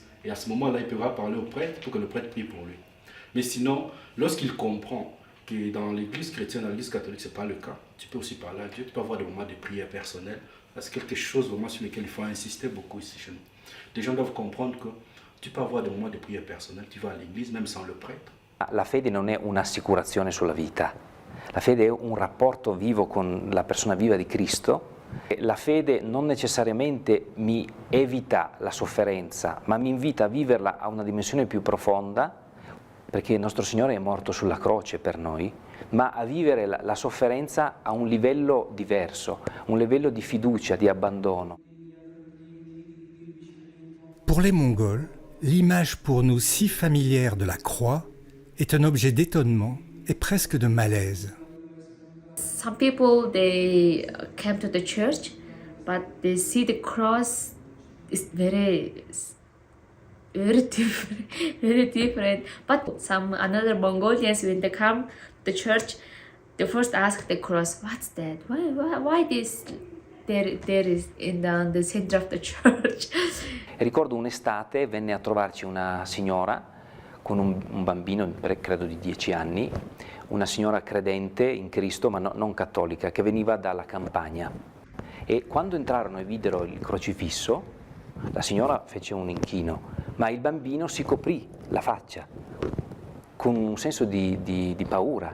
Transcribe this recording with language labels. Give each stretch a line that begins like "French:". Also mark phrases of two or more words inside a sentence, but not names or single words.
French: Et à ce moment-là, il pourra parler au prêtre pour que le prêtre prie pour lui. Mais sinon, lorsqu'il comprend que dans l'église chrétienne, dans l'église catholique, ce n'est pas le cas, tu peux aussi parler à Dieu, tu peux avoir des moments de prière personnelle. C'est quelque chose vraiment sur lequel il faut insister beaucoup ici chez nous. Les gens doivent comprendre que tu peux avoir des moments de prière personnelle, tu vas à l'église même sans le prêtre.
Italian: La fede non è un'assicurazione sulla vita, la fede è un rapporto vivo con la persona viva di Cristo. La fede non necessariamente mi evita la sofferenza, ma mi invita a viverla a una dimensione più profonda, perché il nostro Signore è morto sulla croce per noi, ma a vivere la sofferenza a un livello diverso, un livello di fiducia, di abbandono.
French: Pour les Mongols, l'image pour nous si familière de la croix est un objet d'étonnement et presque de malaise.
English: Some people, they came to the church, but they see the cross is very different. But some another Mongolians, when they come to the church, they first ask the cross, what's that? Why this there is in the center of the church?
Italian: Ricordo un'estate venne a trovarci una signora con un bambino, credo di 10 anni, una signora credente in Cristo ma non cattolica, che veniva dalla campagna. E quando entrarono e videro il crocifisso, la signora fece un inchino, ma il bambino si coprì la faccia con un senso di paura.